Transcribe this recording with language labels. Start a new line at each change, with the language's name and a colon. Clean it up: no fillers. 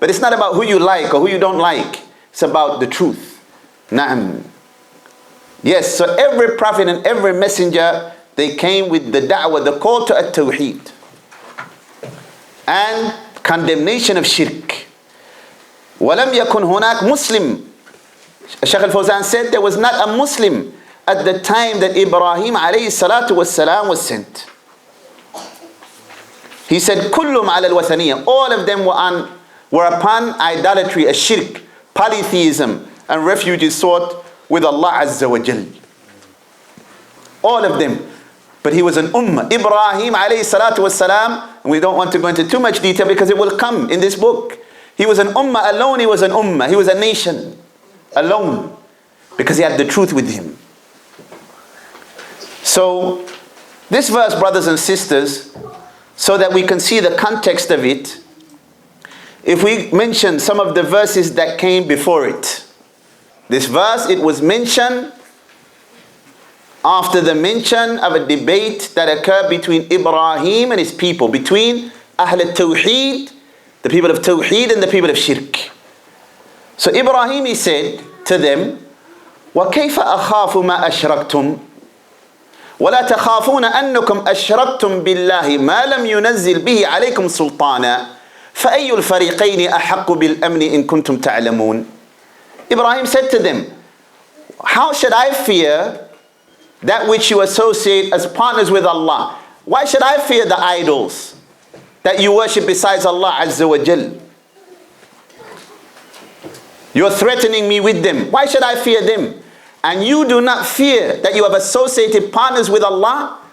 English: But it's not about who you like or who you don't like. It's about the truth. Na'am. Yes, so every prophet and every messenger, they came with the da'wah, the call to at-Tawheed and condemnation of shirk.
Arabic: وَلَمْ يَكُنْ هُنَاك Muslim.
English: Shaykh al-Fawzan said there was not a Muslim at the time that Ibrahim alayhi salatu wassalam was sent. He said,
Arabic: كُلُّمْ عَلَى الْوَثَنِيَّةِ.
English: All of them were upon idolatry, a shirk, polytheism, and refuge sought with Allah Azza wa Jal. All of them. But he was an ummah. Ibrahim alayhi salatu wassalam, and we don't want to go into too much detail because it will come in this book. He was an ummah alone, he was an ummah. He was a nation alone because he had the truth with him. So, this verse, brothers and sisters, so that we can see the context of it, if we mention some of the verses that came before it. This verse, it was mentioned after the mention of a debate that occurred between Ibrahim and his people, between al-Tawheed, the people of Tawheed, and the people of Shirk. So Ibrahim, he said to them,
Arabic: وَكَيْفَ أَخَافُ مَا أَشْرَكْتُمْ وَلَا تَخَافُونَ أَنَّكُمْ أَشْرَكْتُمْ بِاللَّهِ مَا لَمْ يُنَزِّلْ بِهِ عَلَيْكُمْ سُلْطَانًا فَأَيُّ الْفَرِيقَيْنِ أَحَقُّ بِالْأَمْنِ إِن كُنتُمْ تَعْلَمُونَ.
English: Ibrahim said to them, how should I fear that which you associate as partners with Allah? Why should I fear the idols that you worship besides Allah Azza wa Jal? You're threatening me with them. Why should I fear them? And you do not fear that you have associated partners with Allah?